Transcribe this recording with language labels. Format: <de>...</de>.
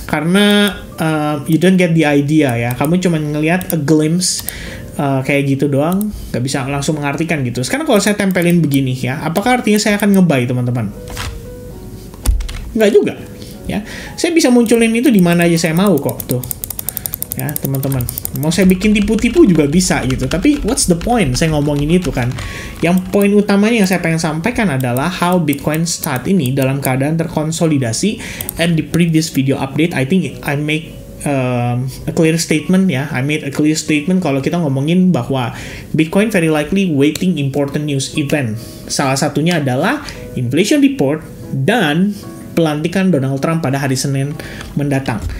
<en>Karena you don't get the idea ya.</en> <id>Kamu cuma ngelihat</id> <en>a glimpse</en> <id>kayak gitu doang, nggak bisa langsung mengartikan gitu. Sekarang kalau saya tempelin begini ya, apakah artinya saya akan nge-buy teman-teman? Nggak juga ya. Saya bisa munculin itu di mana aja saya mau kok tuh ya teman-teman. Mau saya bikin tipu-tipu juga bisa gitu, tapi</id> <en>what's the point</en> <id>saya ngomongin itu kan. Yang poin utamanya yang saya pengen sampaikan adalah how Bitcoin saat ini dalam keadaan terkonsolidasi.</id> <en>And the previous video update I think I make a clear statement ya. I made a clear statement</en> <id>kalau kita ngomongin bahwa</id> <en>Bitcoin very likely waiting important news event.</en> <id>Salah satunya adalah inflation report dan pelantikan Donald Trump pada hari Senin mendatang.</id>